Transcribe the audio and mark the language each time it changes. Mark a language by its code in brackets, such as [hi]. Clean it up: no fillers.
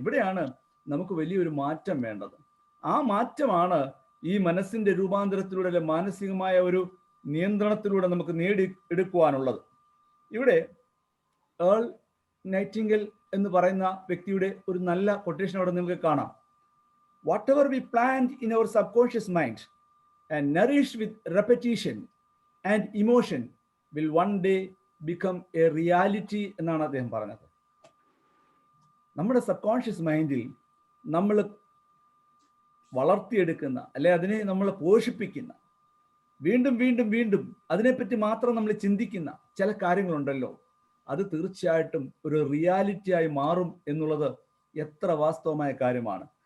[ml] ഇവിടെയാണ് നമുക്ക് വലിയൊരു മാറ്റം വേണ്ടത്. ആ മാറ്റമാണ് ഈ മനസ്സിന്റെ രൂപാന്തരത്തിലൂടെ, അല്ലെ മാനസികമായ ഒരു നിയന്ത്രണത്തിലൂടെ നമുക്ക് നേടിയെടുക്കുവാനുള്ളത്. ഇവിടെ ഏൾ നൈറ്റിംഗൽ എന്ന് പറയുന്ന വ്യക്തിയുടെ ഒരു നല്ല കൊട്ടേഷൻ അവിടെ നിങ്ങൾക്ക് കാണാം. [en] Whatever we plant in our subconscious mind and nourished with repetition and emotion will one day become a reality [ml] എന്നാണ് അദ്ദേഹം പറഞ്ഞത്. നമ്മുടെ സബ് കോൺഷ്യസ് മൈൻഡിൽ നമ്മൾ വളർത്തിയെടുക്കുന്ന, അല്ലെ അതിനെ നമ്മൾ പോഷിപ്പിക്കുന്ന, വീണ്ടും വീണ്ടും വീണ്ടും അതിനെപ്പറ്റി മാത്രം നമ്മൾ ചിന്തിക്കുന്ന ചില കാര്യങ്ങളുണ്ടല്ലോ, അത് തീർച്ചയായിട്ടും ഒരു റിയാലിറ്റിയായി മാറും എന്നുള്ളത് എത്ര വാസ്തവമായ കാര്യമാണ്.